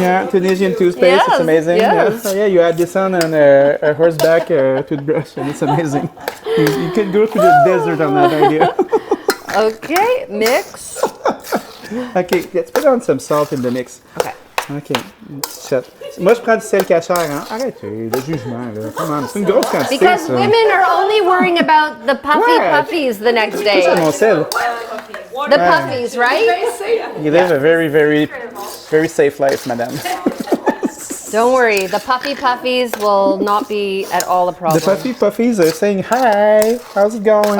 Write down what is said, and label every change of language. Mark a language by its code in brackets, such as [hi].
[en] Yeah, Tunisian toothpaste. Yes, It's amazing. yes. Yeah. So yeah, you add this on a horseback toothbrush, and it's amazing. You can go to the desert on that idea. Okay, mix. Okay, let's put on some salt in the mix. Okay. Ok, shit. [fr] Moi, je prends du sel cachère, hein. Arrêtez, le jugement, là. [en] Come on, [fr] c'est une grosse quantité, [en] Because [fr] ça. [en] women are only worrying about the puffy [fr] Ouais. [en] puffies the next day. [fr] C'est mon sel. [en] The puffies, right? You live a very, very, very safe life, madame. Don't worry, the puffy puffies will not be at all a The problem. puffy puffies are saying, hi, how's it going?